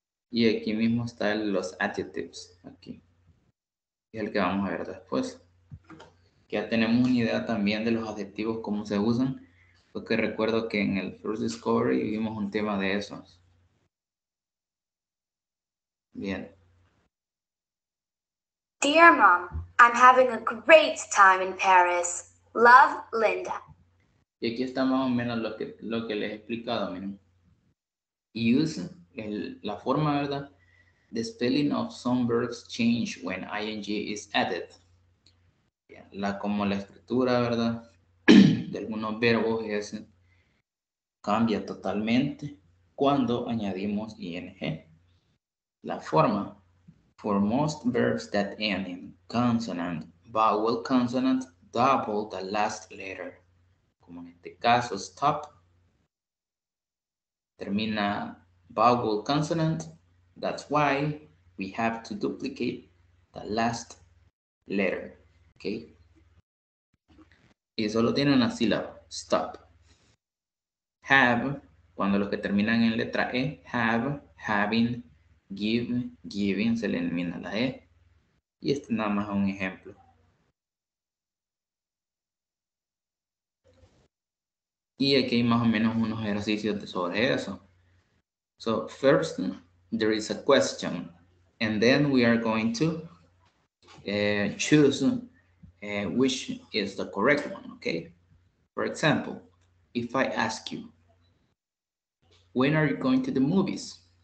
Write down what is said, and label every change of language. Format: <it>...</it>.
<es>Y aquí mismo están los adjectives. Aquí. Es el que vamos a ver después. Ya tenemos una idea también de los adjetivos, cómo se usan. Porque recuerdo que en el First Discovery vimos un tema de esos. Bien.</es> <en>Dear Mom, I'm having a great time in Paris. Love, Linda.</en> <es>Y aquí está más o menos lo que les he explicado, miren. Use, la forma, ¿verdad?</es> <en>The spelling of some verbs change when ing is added.</en> <es>Como la escritura, ¿verdad? De algunos verbos cambia totalmente cuando añadimos ing. La forma.</es> <en>For most verbs that end in consonant, vowel consonant, double the last letter.</en> <es>Como en este caso, stop.</es> <en>Termina vowel consonant. That's why we have to duplicate the last letter.</en> <es>Okay. Y solo tiene una sílaba. Stop. Have, cuando los que terminan en letra E, have, having, give, giving, se le elimina la E. Y este nada más es un ejemplo. Y aquí hay más o menos unos ejercicios sobre eso.</es> <en>So first, there is a question. And then we are going to choose which is the correct one, okay? For example, if I ask you, when are you going to the movies?</en>